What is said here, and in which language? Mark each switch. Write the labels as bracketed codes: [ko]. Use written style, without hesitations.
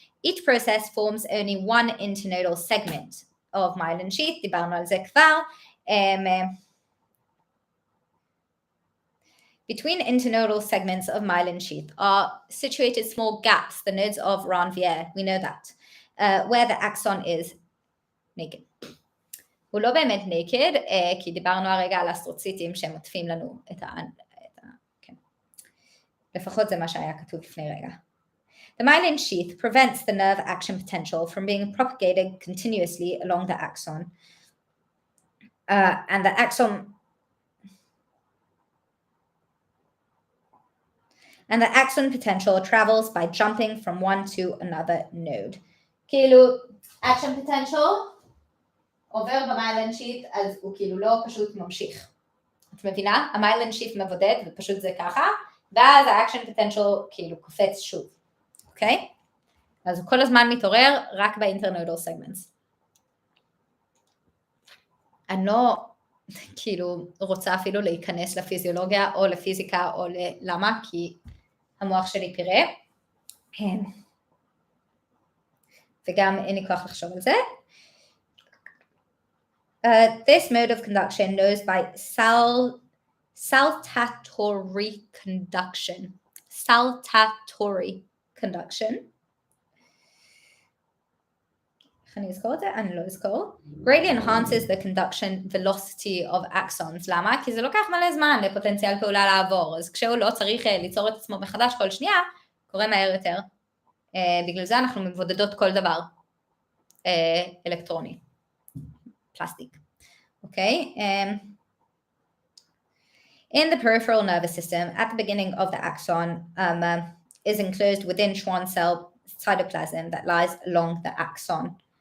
[en] Each process forms only one internodal segment of myelin sheath, [he] דיברנו על זה כבר. [en] Between internodal segments of myelin sheath are situated small gaps, the nodes of Ranvier, we know that, where the axon is naked. [he] הוא לא באמת naked, כי דיברנו הרגע על אסטרוציטים שהם עוטפים לנו את כן. לפחות זה מה שהיה כתוב לפני רגע. [en] The myelin sheath prevents the nerve action potential from being propagated continuously along the axon. And the axon potential travels by jumping from one to another node. [he] כאילו, action potential עובר במיילין שית' אז הוא כאילו לא פשוט ממשיך. את מבינה? המיילין שית' מבודד ופשוט זה ככה, ואז ה-action potential כאילו קופץ שוב. אוקיי? אז הוא כל הזמן מתעורר רק ב-internodal segments. אני לא כאילו רוצה אפילו להיכנס לפיזיולוגיה או לפיזיקה או למה, כי המוח שלי פירה. וגם אין לי כוח לחשוב על זה. [en] This mode of conduction knows by saltatory conduction. Saltatory conduction. [he] איך אני אזכור את זה? אני לא אזכור. [en] greatly enhances the conduction velocity of axons. [he] למה? כי זה לוקח מלא זמן לפוטנציאל פעולה לעבור, אז כשהוא לא צריך ליצור את עצמו מחדש כל שנייה, קורה מהר יותר. בגלל זה אנחנו מבודדות כל דבר אלקטרוני, פלסטיק. אוקיי? [en] In the peripheral nervous system, at the beginning of the axon is enclosed within Schwann cell cytoplasm that lies along the axon.